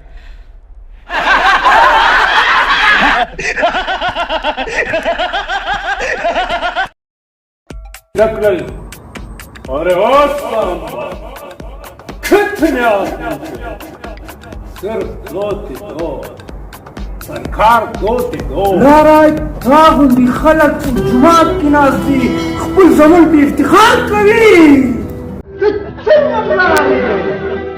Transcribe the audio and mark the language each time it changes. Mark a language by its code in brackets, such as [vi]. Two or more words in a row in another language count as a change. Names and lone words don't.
[hi] नकल अरे ओ सांबा कितने आदमी थे सिर्फ दो थे दो सरकार दो थे दो. [ps] پلاره تا غوندې خلک په جومات کې ناست دي خپل زمون په افتخار کوي. ته څنګه پلاره